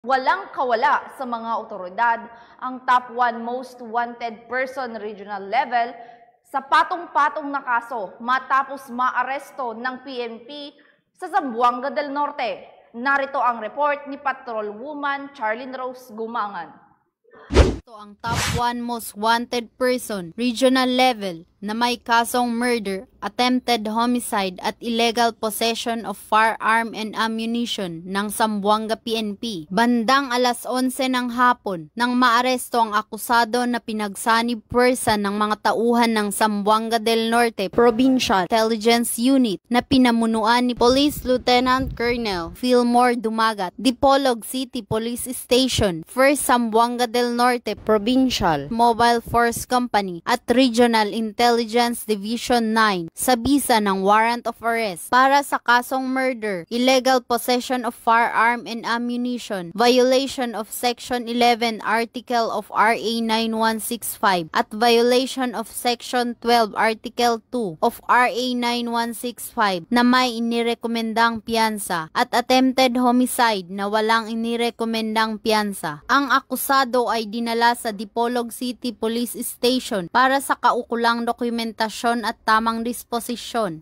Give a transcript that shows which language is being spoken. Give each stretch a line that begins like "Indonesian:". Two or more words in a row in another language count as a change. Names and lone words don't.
Filipino: Walang kawala sa mga otoridad ang
English: top 1 most wanted person regional level
Filipino: sa patong-patong na kaso matapos maaresto ng PNP sa Zamboanga del Norte. Narito ang report ni Patrolwoman Charlene Rose Gumangan. Ito ang
English: top 1 most wanted person regional level
Filipino: na may kasong murder,
English: attempted homicide
Filipino: at
English: illegal possession of firearm and ammunition
Filipino: ng Zamboanga PNP. Bandang alas 11 ng hapon nang maaresto ang akusado na pinagsanib puwersa ng mga tauhan ng Zamboanga del Norte Provincial Intelligence Unit na pinamunuan ni Police Lieutenant Colonel Fillmore Dumagat, Dipolog City Police Station, 1st Zamboanga del Norte Provincial Mobile Force Company at Regional Intelligence Division 9 sa bisa ng
English: warrant of arrest
Filipino: para sa kasong murder,
English: illegal possession of firearm and ammunition, violation of Section 11 Article of RA 9165
Filipino: at
English: violation of Section 12 Article 2 of RA 9165
Filipino: na may inirekomendang piyansa at
English: attempted homicide
Filipino: na walang inirekomendang piyansa. Ang akusado ay dinala sa Dipolog City Police Station para sa kaukulang dokumentasyon at tamang disposisyon.